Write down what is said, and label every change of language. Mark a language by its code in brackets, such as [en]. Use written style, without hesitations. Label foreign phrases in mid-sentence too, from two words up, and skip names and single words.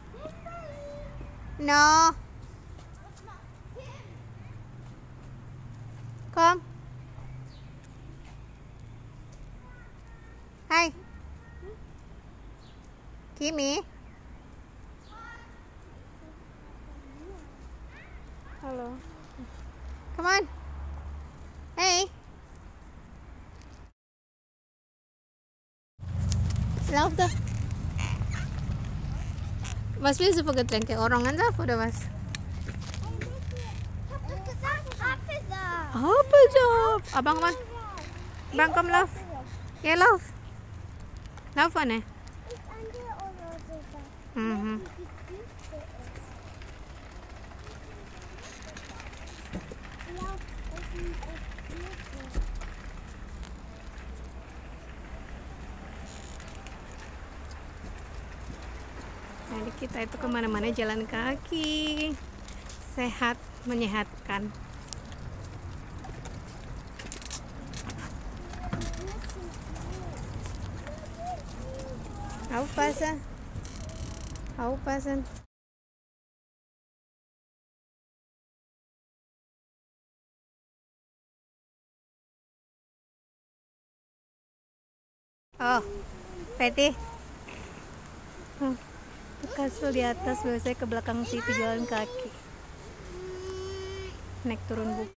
[de] No. Komm. [id] Hai. Kimi. Halo. [en] Come on. Hey. [de] Lauf doch. Was willst du für Getränke? Orangensaft oder was? Ich hab doch gesagt, Apfelsaft. Apfelsaft. Abang, komm. Bang, komm, lauf. Ja, lauf. Lauf, Anne. Ist andere oder sowas? Mhm. [id] Jadi kita itu kemana-mana jalan kaki, sehat, menyehatkan. [de] Aufpassen. Aufpassen. Oh, Betty. [id] Kasur di atas, biasanya ke belakang situ jalan kaki. Naik turun bukit.